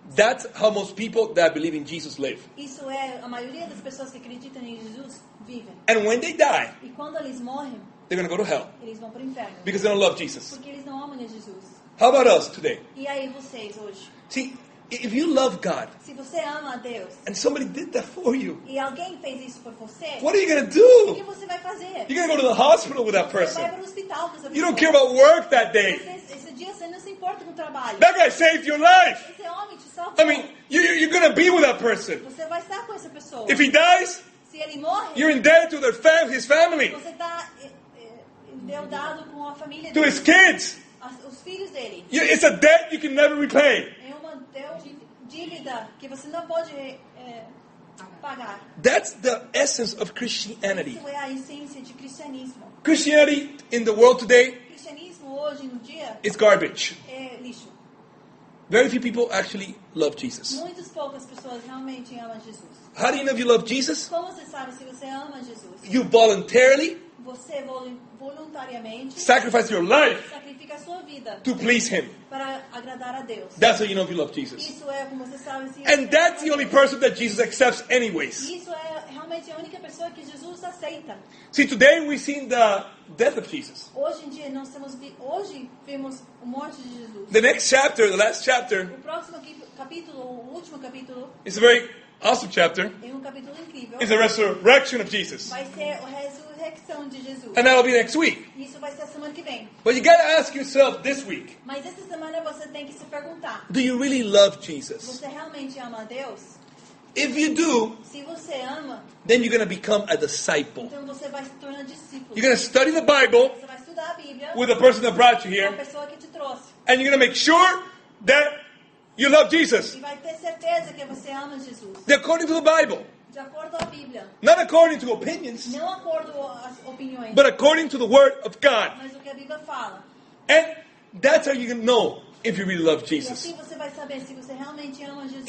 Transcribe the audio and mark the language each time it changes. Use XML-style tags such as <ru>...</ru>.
<en>That's how most people that believe in Jesus live.</en> <pt>Isso é a maioria das pessoas que acreditam em Jesus vivem.</pt> <en>And when they die,</en> <pt>E quando eles morrem,</pt> <en>they're going to go to hell</en> <pt>eles vão para o inferno.</pt> <en>because they don't love Jesus.</en> <pt>Porque eles não amam a Jesus.</pt> <en>How about us today?</en> <pt>E aí vocês hoje?</pt> <en>See, if you love God</en> <pt>Se você ama a Deus</pt> <en>and somebody did that for you,</en> <pt>e alguém fez isso por você,</pt> <en>what are you going to</en> <pt>o que</pt> <en>do?</en> <pt>você vai fazer?</pt> <en>You're going to go to the hospital with that</en> <pt>Você vai</pt> <en>person.</en> <pt>para o hospital com essa</pt> <en>You don't</en> <pt>pessoa.</pt> <en>care about work that day.</en> <pt>Esse dia você não se importa com o trabalho.</pt> <en>That guy saved your life.</en> <pt>Esse homem te salvou.</pt> <en>I mean, you're going to be with that person.</en> <pt>Você vai estar com essa pessoa.</pt> <en>If he dies,</en> <pt>Se ele morre,</pt> <en>you're indebted to his family,</en> <pt>você está endeudado com a família</pt> <en>to</en> <pt>dele,</pt> <en>his kids.</en> <pt>os filhos dele.</pt> <en>It's a debt you can never repay.</en> <pt>É uma dívida que você não pode pagar.</pt> <en>That's the essence of Christianity.</en> <pt>Isso é a essência de cristianismo.</pt> <en>Christianity in the world today</en> <pt>Cristianismo hoje no dia</pt> <en>is garbage.</en> <pt>é lixo.</pt> <en>Very few people actually love Jesus.</en> <pt>Muitas poucas pessoas realmente amam Jesus.</pt> <en>How do you know if you love Jesus?</en> <pt>Como você sabe se você ama Jesus?</pt> <en>You voluntarily</en> <pt>Você voluntariamente,</pt> <en>sacrifice your life</en> <pt>sacrifica a sua vida</pt> <en>to please Him.</en> <pt>para agradar a Deus.</pt> <en>That's how you know if you love Jesus.</en> <pt>Isso é como você sabe se</pt> <en>And that's the only person that Jesus accepts anyways.</en> <pt>Isso é realmente a única pessoa que Jesus aceita.</pt> <en>See, today we've seen the death of Jesus.</en> <pt>Hoje em dia hoje vimos a morte de Jesus.</pt> <en>The next chapter, the last chapter,</en> <pt>O próximo capítulo, o último capítulo,</pt> <en>is a very awesome chapter.</en> <pt>é um capítulo incrível.</pt> <en>It's the resurrection of Jesus.</en> <pt>Vai ser a ressurreição de Jesus.</pt> <en>And that'll be next week.</en> <pt>Isso vai ser a semana que vem.</pt> <en>But you gotta ask yourself this week,</en> <pt>Mas essa semana você tem que se perguntar:</pt> <en>do you really love Jesus?</en> <pt>você realmente ama a Deus?</pt> <en>If you do,</en> <pt>Se você ama,</pt> <en>then you're gonna become a disciple.</en> <pt>então você vai se tornar discípulo.</pt> <en>You're gonna study the Bible</en> <pt>Você vai estudar a Bíblia</pt> <en>with the person that brought you</en> <pt>com a</pt> <en>here,</en> <pt>pessoa que te trouxe.</pt> <en>and you're gonna make sure that you love Jesus.</en> <pt>E vai ter certeza que você ama Jesus.</pt> <en>According to the Bible.</en> <pt>De acordo com a Bíblia.</pt> <en>Not according to opinions,</en> <pt>Não de acordo com as opiniões.</pt> <en>but according to the Word of God.</en> <pt>Mas o que a Bíblia fala.</pt> <en>And that's how you can know if you really love</en> <pt>E</pt> <en>Jesus.</en> <pt>assim você vai saber se você realmente ama Jesus.</pt>